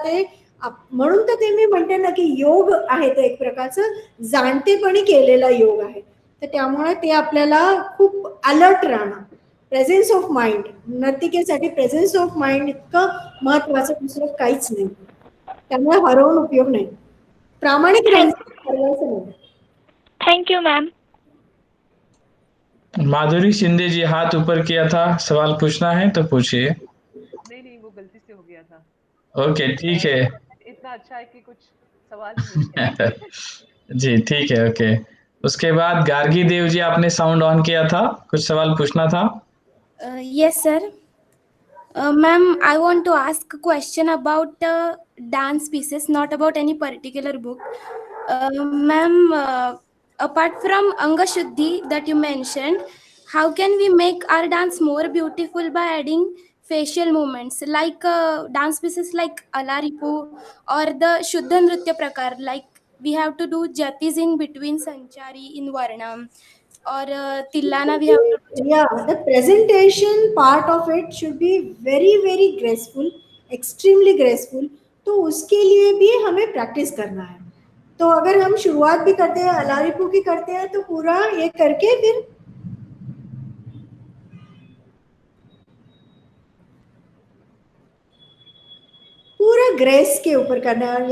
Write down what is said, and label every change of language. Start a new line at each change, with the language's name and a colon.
Marathi: ते म्हणून तर ते मी म्हणते ना की योग आहे ते एक प्रकारचं जाणतेपणी केलेला योग आहे. तर त्यामुळे ते आपल्याला खूप अलर्ट राहणं,
English: presence of mind,
Marathi: नर्तिकेसाठी presence of mind इतकं महत्वाचं दुसरं काहीच नाही. त्यामुळे हरवून उपयोग नाही, प्रामाणिक राहायचं.
English: Thank you ma'am.
Hindi: माधुरी शिंदे जी हाथ ऊपर किया था, सवाल पूछना है तो पूछिए. नहीं वो गलती से हो गया था. ओके ठीक है. इतना अच्छा है कि कुछ सवाल ही नहीं है. जी ठीक है, ओके. उसके बाद गार्गी देव जी, आपने साउंड ऑन किया था, कुछ सवाल पूछना था.
English: Yes, sir. Ma'am, I want to ask a question about dance pieces, not about any particular book. Ma'am, apart from Anga Shuddhi that you mentioned, how can we make our dance more beautiful by adding facial movements like dance pieces like Alaripu or the Shuddha Nritya Prakar, like we have to do jatis in between Sanchari in Varnam, or Tillana we have to do. Yeah, the presentation part of it should be very very graceful, extremely graceful.
Hindi: तो उसके लिए भी हमें practice करना है. तो अगर हम शुरुआत भी करते हैं अलारिपू की करते हैं तो पूरा ये करके फिर पूरा ग्रेस के ऊपर करना है.